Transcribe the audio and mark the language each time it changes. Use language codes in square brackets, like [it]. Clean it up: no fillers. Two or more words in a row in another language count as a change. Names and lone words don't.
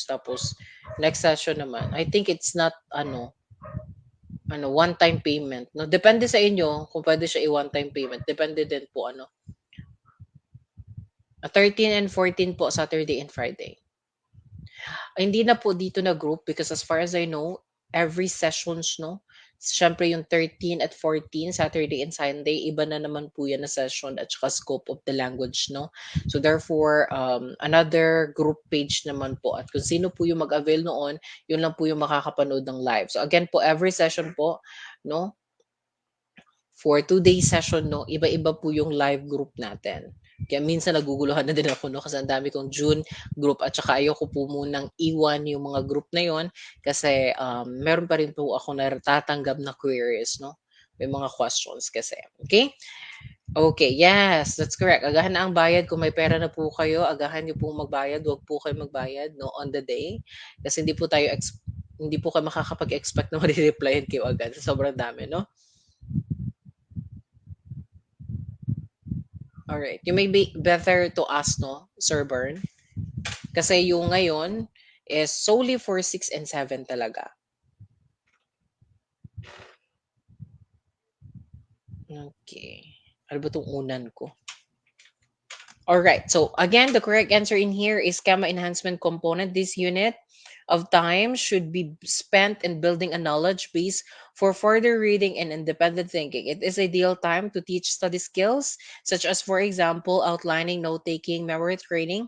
[tl] Tapos, [en] next session [tl] naman, [en] I think it's not, one-time payment, no? [tl] Depende sa inyo kung pwede siya i- [en] one-time payment. [tl] Depende din po, 13 and 14 po, [en] Saturday and Friday. [tl] Hindi na po dito na [en] group because as far as I know, every sessions, no? [tl] Siyempre yung 13 at 14, [en] Saturday and Sunday, [tl] iba na naman po yan na session at saka [en] scope of the language, [tl] no? [en] So therefore, another group page [tl] naman po. At kung sino po yung mag-avail noon, yun lang po yung makakapanood ng live. [en] So again po, every session po, no? For 2 day session, no, [tl] iba-iba po yung live group natin. Kaya minsan naguguluhan na din ako, no, kasi ang dami kong [en] June group [tl] at saka ayoko po munang iwan yung mga group na yon kasi meron pa rin po ako natatanggap na queries, no? May mga questions kasi. [en] Okay? Okay, yes, that's correct. [tl] Agahan na ang bayad. Kung may pera na po kayo, agahan niyo po magbayad. Huwag po kayo magbayad, [en] no, on the day. [tl] Kasi hindi po kayo makakapag-expect na ma-replyan kayo agad. Sobrang dami, no? Alright. [en] You may be better to ask, no, [tl] Sir Bern? Kasi yung ngayon [en] is solely for [tl] 6 and 7 talaga. Okay. Ano ba 'tong unan ko? [en] All right. So again, the correct answer in here is gamma enhancement component. This unit of time should be spent in building a knowledge base for further reading and independent thinking. It is ideal time to teach study skills, such as, for example, outlining, note taking, memory training.